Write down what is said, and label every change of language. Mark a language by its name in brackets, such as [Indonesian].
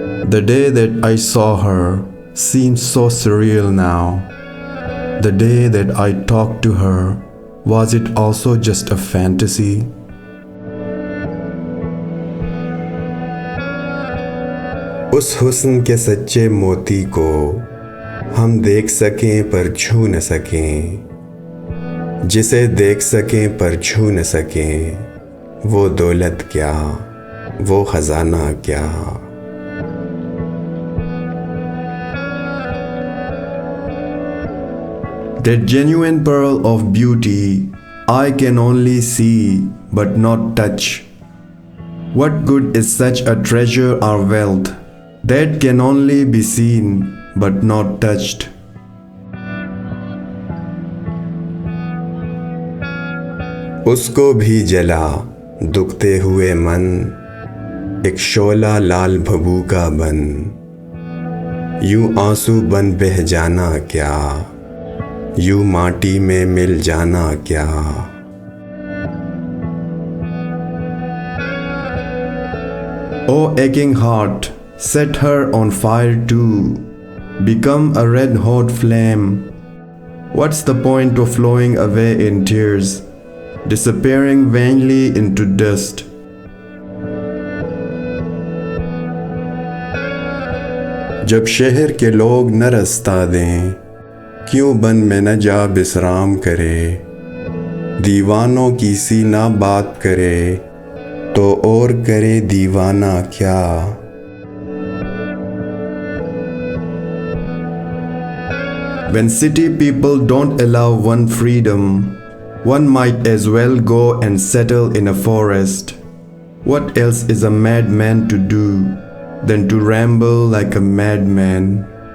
[English] The day that I saw her seems so surreal now. The day that I talked to her, was it also just a fantasy? [Hindi] उस हुस्न के सच्चे मोती को हम देख सकें पर छू न सकें, जिसे देख सकें पर छू न सकें, वो दौलत क्या, वो खजाना क्या। [English] That genuine pearl of beauty I can only see but not touch. What good is such a treasure or wealth that can only be seen but not touched? [Hindi] उसको भी जला दुखते हुए मन, एक शोला लाल भभू का बन, यूं आंसू बन बह जाना क्या, यूं माटी में मिल जाना क्या। [English] O aching heart, set her on fire too, become a red-hot flame. What's the point of flowing away in tears, disappearing vainly into dust? [Hindi] जब शहर के लोग न रास्ता दें, क्यों बन में न जा विश्राम करे, दीवानों की सी ना बात करे, तो और करे दीवाना क्या। [English] When city people don't allow one freedom, one might as well go and settle in a forest. What else is a madman to do than to ramble like a madman?